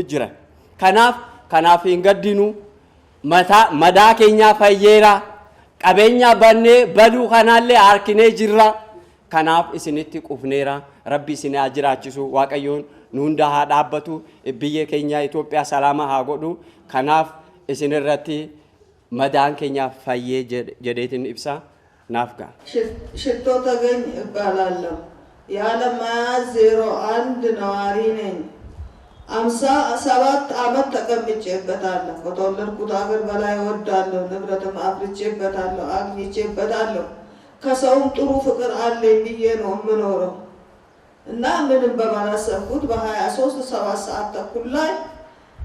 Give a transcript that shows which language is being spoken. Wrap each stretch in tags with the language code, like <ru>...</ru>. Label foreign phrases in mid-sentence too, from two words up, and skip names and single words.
<om>jiran kanaaf hin gaddinu madaa keenyaa fayyeera qabeenya bannee baduu kanaallee harkinee jirra kanaaf isinitti qufneera rabbi isin haa jiraachisu waaqayyoon nu hunda haa dhaabbatu biyya keenya Itoophiyaa salaama haa godhu kanaaf isin irratti madaan keenya fayyee jedheetin ibsa naaf ga'a</om> <am>ሽቶ ተገኝ እባላለሁ የአለማያ 01 ነዋሪ ነኝ 57 ዓመት ተቀምጬበታለሁ ከተወለድኩት ሀገር በላይ እወዳለሁ ንብረትም አፍርቼበታለሁ አግኝቼበታለሁ ከሰውም ጥሩ ፍቅር አለኝ ብዬ ነው የምኖረው እና ምንም በማላሰብኩት በ23 7 ሰዓት ተኩል ላይ</am>